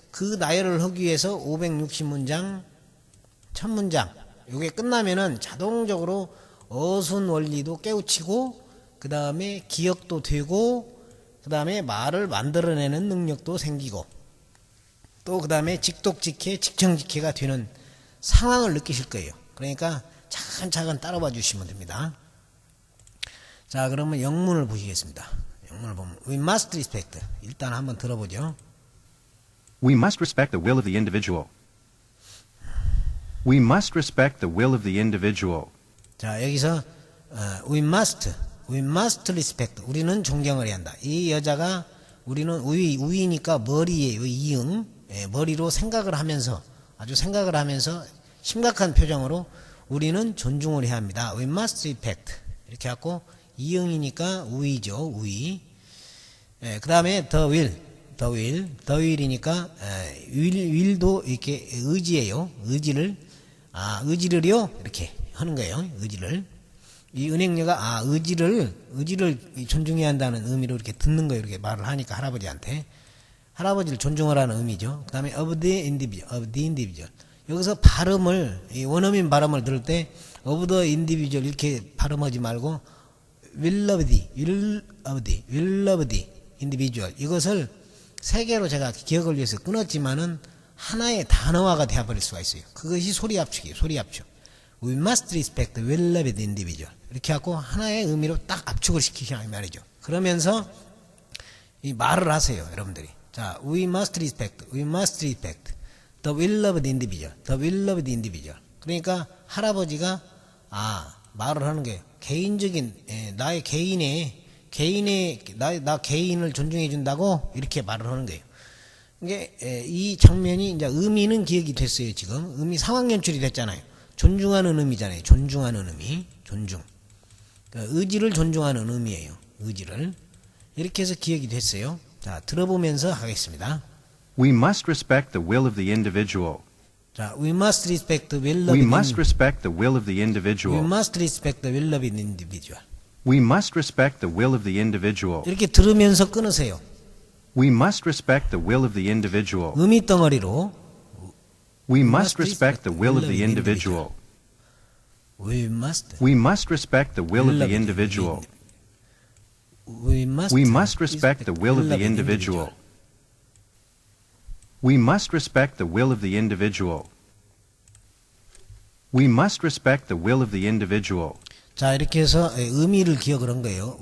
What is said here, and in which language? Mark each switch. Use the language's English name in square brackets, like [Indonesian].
[Korean] 그 나열을 하기 위해서 560문장, 1000문장 요게 끝나면은 자동적으로 어순 원리도 깨우치고 그 다음에 기억도 되고 그 다음에 말을 만들어내는 능력도 생기고 또 그 다음에 직독직해, 직청직해가 되는 상황을 느끼실 거예요. 그러니까 차근차근 따라와 주시면 됩니다. 자, 그러면 영문을 보시겠습니다. 영문을 보면 [English] We must respect. [Korean] 일단 한번 들어보죠. [English] We must respect the will of the individual. We must respect the will of the individual. [Korean] 자, 여기서 [English] we must respect. [Korean] 우리는 존경을 해야 한다. 이 여자가 우리는 우이니까 머리예요. 이응. 머리로 생각을 하면서 아주 생각을 하면서 심각한 표정으로 우리는 존중을 해야 합니다. [English] We must respect. [Korean] 이렇게 하고 이응이니까 우이죠. 우이. 그 다음에 [English] the will. the will [Korean] 이니까 will도 이렇게 의지예요. 의지를요 이렇게 하는 거예요. 의지를. 이 은행녀가 의지를 존중해야 한다는 의미로 이렇게 듣는 거예요. 이렇게 말을 하니까 할아버지를 존중하라는 의미죠. 그다음에 [English] of the individual. [Korean] 여기서 발음을 이 원어민 발음을 들을 때 [English] of the individual [Korean] 이렇게 발음하지 말고 [English] will of the individual. [Korean] 이것을 세 개로 제가 기억을 위해서 끊었지만은 하나의 단어화가 되어버릴 수가 있어요. 그것이 소리 압축이에요. 소리 압축. [English] We must respect the will of the individual. [Korean] 이렇게 하고 하나의 의미로 딱 압축을 시키시라 이 말이죠. 그러면서 이 말을 하세요, 여러분들이. [English] 자, we must respect the will of the individual. [Korean] 그러니까 할아버지가 말을 하는 게 개인적인 나의 개인을 존중해 준다고 이렇게 말을 하는 거예요. 이게 이 장면이 이제 의미는 기억이 됐어요. 지금 의미 상황 연출이 됐잖아요. 존중하는 의미잖아요. 존중하는 의미, 존중. 그러니까 의지를 존중하는 의미예요. 의지를 이렇게 해서 기억이 됐어요. 자, 들어보면서 하겠습니다. [English] We must respect the will of the individual. 자, we must respect the will of We the must respect the will of the We individual. must respect the will of the individual. We must respect the will of the individual. [Korean] 이렇게 들으면서 끊으세요. [English] We must respect the will of the individual. [Korean] 의미 덩어리로 [English] We must respect the will of the individual. we must We must respect the will of the individual. we must We must respect the will of the individual. We must respect the will of the individual. We must respect the will of the individual. [Korean] 자, 이렇게 해서 의미를 기억을 한 거예요.